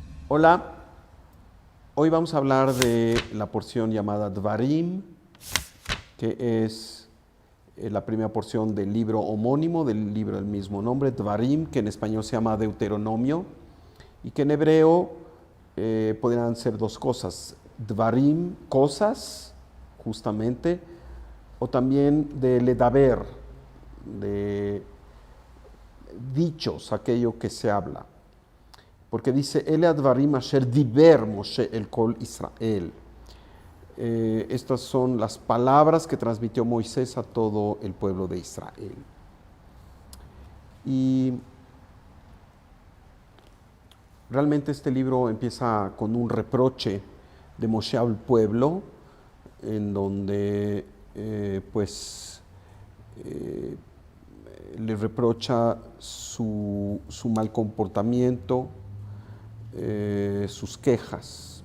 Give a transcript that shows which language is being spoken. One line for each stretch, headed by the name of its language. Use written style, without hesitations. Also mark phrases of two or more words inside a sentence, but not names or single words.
Spanish: Hola, hoy vamos a hablar de la porción llamada Dvarim, que es la primera porción del libro homónimo, del libro del mismo nombre, Dvarim, que en español se llama Deuteronomio, y que en hebreo podrían ser dos cosas, Dvarim, cosas, justamente, o también de Ledaber, de dichos, aquello que se habla.
Hebrew: Porque dice, אלה הדברים אשר דיבר משה אל כל ישראל.
Spanish: Estas son las palabras que transmitió Moisés a todo el pueblo de Israel. Y realmente este libro empieza con un reproche de Moshe al pueblo, en donde le reprocha su mal comportamiento, sus quejas.